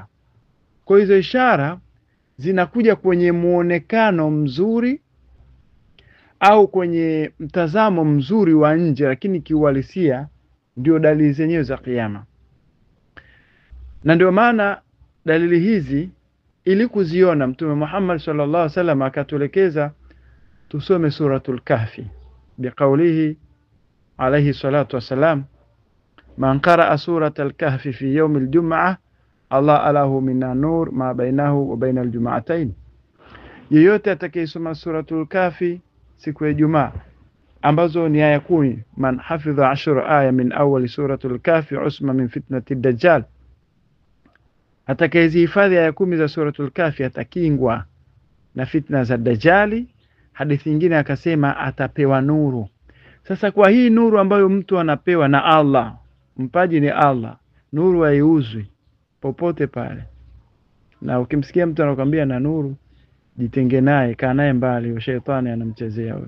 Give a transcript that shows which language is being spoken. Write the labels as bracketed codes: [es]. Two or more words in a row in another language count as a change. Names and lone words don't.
[sw] Kwa hizo ishara zinakuja kwenye muonekano mzuri au kwenye mtazamo mzuri wa nje, lakini kiuhalisia ndio dalili zenyewe za kiyama. Na ndio maana dalili hizi ili kuziona Mtume Muhammad [ar] صلى الله عليه وسلم [sw] akatuelekeza tusome [ar] سورة الكهف بقوله عليه الصلاة والسلام من قرأ سورة الكهف في يوم الجمعة أضاء له من النور ما بينه وبين الجمعتين. [sw] Yeyote atakayesoma suratul Kahfi siku ya Ijumaa, ambazo ni aya 10, [ar] من حفظ 10 آيات من أول سورة الكهف عصم من فتنة الدجال, [sw] atakayezihifadhi aya 10 za suratul Kahfi atakingwa na fitna za dajjali. Hadithi nyingine akasema atapewa nuru. Sasa kwa hii nuru ambayo mtu anapewa na Allah, mpaji ni Allah, nuru haiuzwi popote pale. Na ukimsikia mtu anakuambia na nuru, jitenge naye, kaa naye mbali, shetani anamchezea wewe.